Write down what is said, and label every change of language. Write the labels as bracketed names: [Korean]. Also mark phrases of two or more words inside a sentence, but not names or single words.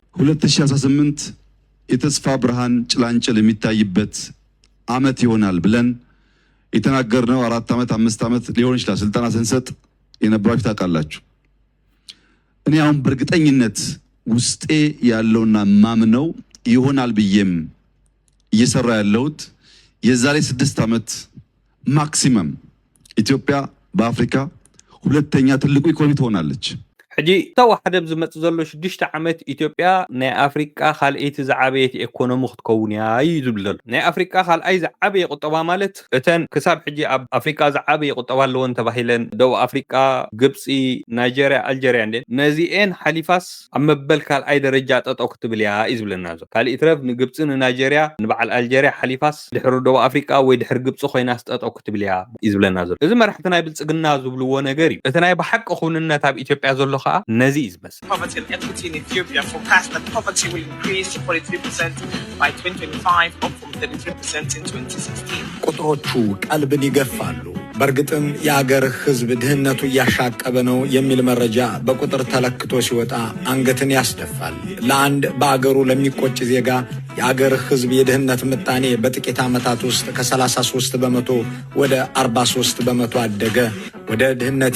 [Amharic] 2018 የተስፋ ብርሃን ጭላንጭል የሚታይበት አመት ይሆናል ብለን የተናገርነው 4 ዓመት 5 ዓመት ሊሆን ይችላል ስልጣና ስንሰጥ የነበራችሁ ታውቃላችሁ እኔ አሁን በእርግጠኝነት ውስጤ ያለውና ማምነው ይሆናል ብዬም እየሰራ ያለውት የዛሬ 6 ዓመት ማክሲመም ኢትዮጵያ በአፍሪካ ሁለተኛ ትልቁ ኢኮኖሚ ትሆናለች [Tigrinya] ሕጂ ተዋሕደ ዝመጽ ዘሎ 6 ዓመት ኢትዮጵያ ናይ ኣፍሪቃ ካልአይቲ ዝዓበየት ኢኮኖሚ ክትከውን እያ እዩ ዝብል ዘሎ ናይ ኣፍሪቃ ካልኣይ ዝዓበየ ቁጠባ ማለት እተን ክሳብ ሕጂ ኣብ ኣፍሪቃ ዝዓበየ ቁጠባ ኣለወን ተባሂለን ደቡብ ኣፍሪቃ ግብፂ ናይጀርያ ኣልጀርያ እንዴ ነዚአን ሓሊፋስ ኣብ መበል ካልኣይ ደረጃ ጠጠው ክትብል እያ እዩ ዝብለና ዘሎ ካልእ ትረፍ ንግብፂ ንናይጀርያ ንበዓል ኣልጀርያ ሓሊፋስ ድሕሪ ደቡብ ኣፍሪቃ ወይ ድሕሪ ግብፂ ኮይና ጠጠው ክትብል እያ እዩ ዝብለና ዘሎ እዚ መራሕቲ ናይ ብልጽግና ዝብልዎ ነገር እዩ እቲ ናይ ብሓቂ ኩንነት ኣብ ኢትዮጵያ ዘሎ ከዓ ነዚ እዩ ዝመስል [English] Poverty and equity in Ethiopia forecast that poverty will increase to 43% by 2025 up from 33% in 2016. [Amharic] ቁጥሮቹ ቀልብን ይገፋሉ በርግጥም የአገር ህዝብ ድህነቱ እያሻቀበ ነው የሚል መረጃ በቁጥር ተለክቶ ሲወጣ አንገትን ያስደፋል ለአንድ በአገሩ ለሚቆጭ ዜጋ የአገር ህዝብ የድህነት ምጣኔ በጥቂት ዓመታት ውስጥ ከ33 በመቶ ወደ 43 በመቶ አደገ ወደ ድህነት